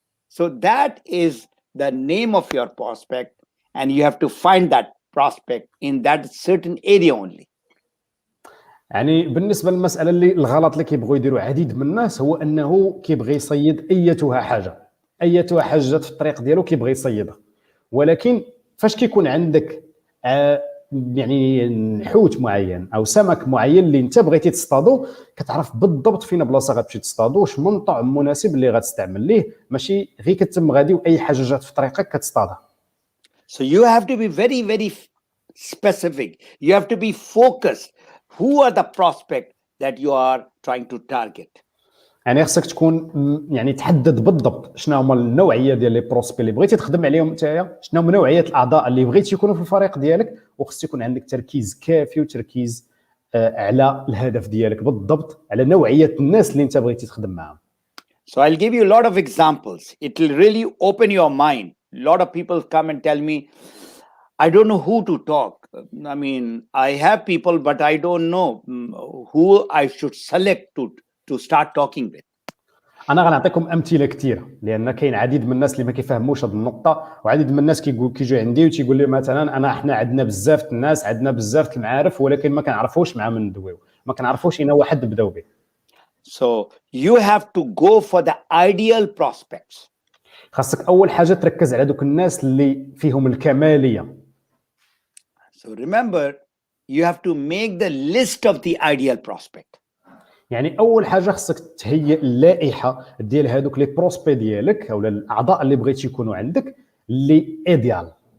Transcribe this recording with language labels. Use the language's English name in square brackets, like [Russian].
[English] So that is the name of your prospect and you have to find that prospect in that certain area only. [Arabic] يعني بالنسبه للمساله اللي الغلط اللي كيبغوا يديروا عديد من الناس هو انه كيبغي يصيد ايتها حاجه جات في الطريق ديالو كيبغي يصيدها، ولكن فاش كيكون عندك يعني حوت معين او سمك معين اللي انت بغيتي تصطادو، كتعرف بالضبط فين بلاصه غتمشي تصطادو، واش من طعم مناسب اللي غتستعمل ليه، ماشي غير كتم غادي واي حاجه جات في طريقك كتصطادها. [English] So you have to be very, very specific. You have to be focused. Who are the prospect that you are trying to target? [Arabic] يعني خصك تكون يعني تحدد بالضبط شنو هما النوعيه ديال لي بروسبي اللي بغيتي تخدم عليهم نتايا، شنو هما نوعيه الاعضاء اللي بغيتي يكونوا في الفريق ديالك، وخص يكون عندك تركيز كافي وتركيز على الهدف ديالك بالضبط، على نوعيه الناس اللي انت بغيتي تخدم معاهم. [English] So I'll give you a lot of examples. It will really open your mind. A lot of people come and tell me, I don't know who to talk. I mean, I have people, but I don't know who I should select to start talking with. [Arabic] انا غنعطيكم امثله كثيره، لان كاين عديد من الناس اللي ما كيفهموش هذه النقطه، وعديد من الناس كيجي عندي وتيقول لي مثلا احنا عندنا بزاف الناس، عندنا بزاف المعارف، ولكن ما كنعرفوش مع من ندويو، ما كنعرفوش اين واحد نبداو به. [English] So you have to go for the ideal prospects. [Arabic] خاصك اول حاجه تركز على دوك الناس اللي فيهم الكماليه. [English] So remember, you have to make the list of the ideal prospect. [Arabic] يعني اول حاجه خصك تهيئ اللائحه ديال هذوك لي بروسبي ديالك او الاعضاء اللي بغيتي يكونوا عندك اللي ايديال.